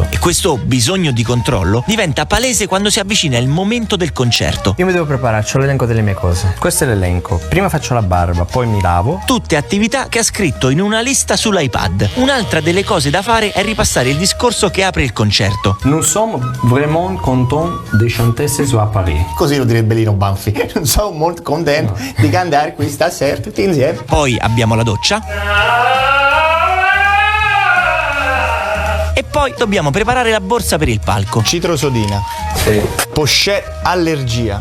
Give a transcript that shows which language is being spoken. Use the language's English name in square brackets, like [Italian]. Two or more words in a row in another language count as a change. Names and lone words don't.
[Italian] E questo bisogno di controllo diventa palese quando si avvicina il momento del concerto. Io mi devo preparare, c'ho l'elenco delle mie cose. Questo è l'elenco. Prima faccio la barba, poi mi lavo. Tutte attività che ha scritto in una lista sull'iPad. Un'altra delle cose da fare è ripassare il discorso che apre il concerto. [French] Nous sommes vraiment contents de chanter ce soir à Paris. [Italian] Così lo direbbe Lino Banfi. Non sono molto contento di cantare qui stasera tutti insieme. Poi abbiamo la doccia. E poi dobbiamo preparare la borsa per il palco. Citrosodina. Sì. Pochette allergia.